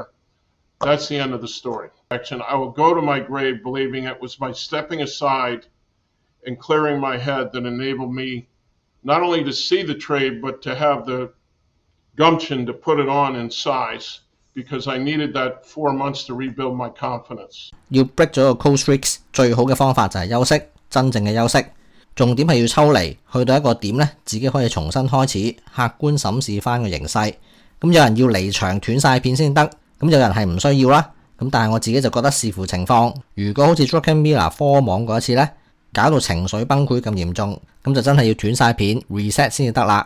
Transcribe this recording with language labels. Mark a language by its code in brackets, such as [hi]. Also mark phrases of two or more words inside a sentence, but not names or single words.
[en] That's the end of the story. I will go to my grave believing it was my stepping aside and clearing my head that enabled me not only to see the trade, but to have the gumption to put it on in size, because I needed that 4 months to rebuild my confidence. [yue] 要 break 咗個 [en] cold streaks [yue] 最好嘅方法就係休息，真正嘅休息。重點係要抽離，去到一個點呢，自己可以重新開始，客觀審視翻個形勢。咁有人要離場斷晒片先得，咁有人係唔需要啦。咁但係我自己就覺得視乎情況，如果好似 Druckenmiller 科網嗰一次呢，搞到情緒崩潰咁嚴重，咁就真係要斷晒片 reset 先至得啦。